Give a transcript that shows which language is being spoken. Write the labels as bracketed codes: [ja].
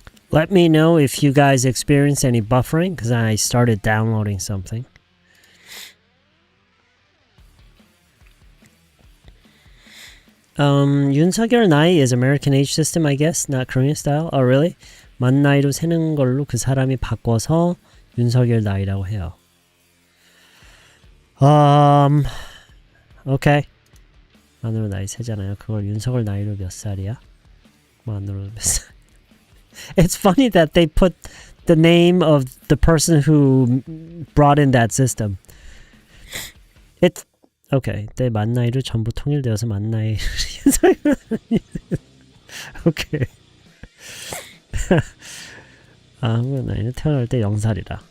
[en] Let me know if you guys experience any buffering, because I started downloading something. 윤석열 나이 is American age system, I guess, not Korean style. Oh, really? [ko] 만 나이로 세는 걸로 그 사람이 바꿔서 윤석열 나이라고 해요. Okay. 만으로 나이 세잖아요. 그걸 윤석열 나이로 몇 살이야? 만으로 몇 살? [en] It's funny that they put the name of the person who brought in that system. It's okay. [ko] 내 만 나이로 전부 통일되어서 만 나이. [en] Okay. [ko] 한국 나이는 태어날 때 0살이라.